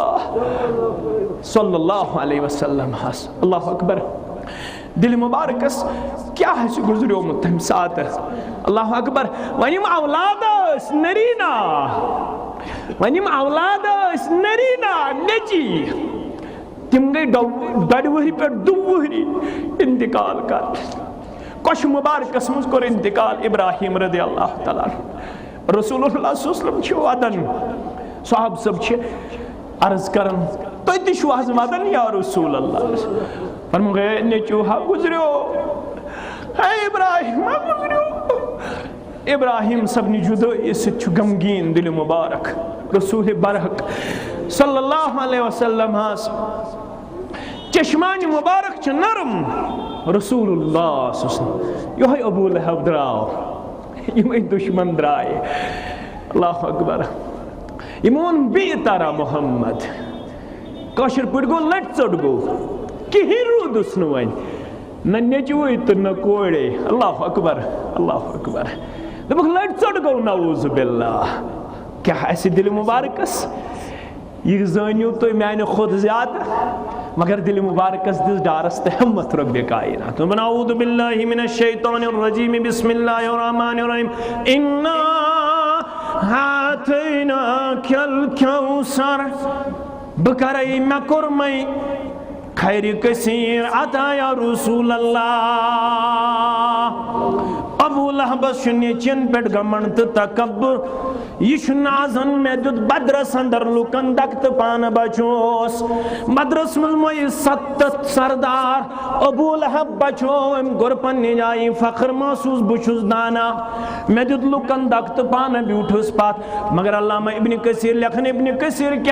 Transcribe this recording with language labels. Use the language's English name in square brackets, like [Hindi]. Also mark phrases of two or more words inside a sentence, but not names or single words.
[Arabic] اللہ صلی اللہ علیہ وسلم [Kashmiri] ہس [Arabic] اللہ اکبر [Kashmiri] دل مبارکس کیٛاہ آسہِ گُزریومُت تمہِ ساتہٕ [Arabic] اللہ اکبر [Kashmiri] وۄنۍ یِم اولاد ٲسۍ نریٖنا وۄنۍ یِم اولاد ٲسۍ نریٖنا نیٚچی تِم گٔے ڈۄڈِ وٕہرِ پٮ۪ٹھ 2 وٕہری انتقال کرنہٕ کۄشہِ مُبارکس منٛز کوٚر انتقال ابراہیم [Arabic] رضی اللہ تعالیٰ رسول اللہ صلی اللہ علیہ وسلم [Kashmiri] چھِ ودن صحاب صٲب چھِ عرض کران تُہۍ تہِ چھِو حظ ودن [Arabic] یا رسول اللہ [Kashmiri] فرموٚو ہے نیٚچوٗ ہا گُزریو ہے ابراہیم ہا گُزریو ابراہیم سبنہِ جُدٲیی سۭتۍ چھُ غمگیٖن دِلہِ مُبارک رسوٗلِ برحق [Arabic] صلی اللہ علیہ وسلم [Kashmiri] حظ چشمانہِ مُبارک چھِ نرم [Arabic] رسول اللہ صلی اللہ علیہ وسلم [Kashmiri] یِہوٚے ابوٗ لہب درٛاو یِمے دُشمن درٛایہِ [Arabic] اللہ اکبر [Kashmiri] یِمو ووٚن بیٚیہِ تارا محمد کٲشِر پٲٹھۍ گوٚو لٹہِ ژوٚٹ گوٚو کِہیٖنۍ روٗدُس نہٕ وۄنۍ نہ نیٚچوٕے تہٕ نہ کورے [Arabic] اللہ اکبر اللہ اکبر [Kashmiri] دوٚپُکھ لٹہِ ژوٚٹ گوٚو [Arabic] نعوذ باللہ [Kashmiri] کیٛاہ آسہِ دِلہِ مُبارکس یہ زٲنِو تُہۍ میانہِ کھۄتہٕ زیادٕ مگر دِلہِ مُبارکس دِژ ڈارس تہٕ ہمت رۄبِ کائنات دوٚپُن [Arabic] اعوذ باللہ من الشیطان الرجیم بسم اللہ الرحمن الرحیم انا اعطیناک الکوثر [Kashmiri] بہٕ کرے مےٚ کوٚرمَے خیر کثیر عطا [Arabic] یا رسول اللہ [Kashmiri] ابو لہبس چھُ نیٚچوٮ۪ن پٮ۪ٹھ گھمنڈ تہٕ تکبر یہ چھُ نازن مےٚ دیُت بدرس اندر لُکن دکتہٕ پانہٕ بچوس بدرس منٛز مویہِ 70 سردار ابو لہب بچو أمۍ کوٚر پننہِ جایہِ فخر محسوٗس بہٕ چھُس دانا مےٚ دیُت لُکن دکتہٕ پانہٕ بیوٗٹھُس پتھ مگر علامہ ابن کثیر لیکھن ابن کثیر کہِ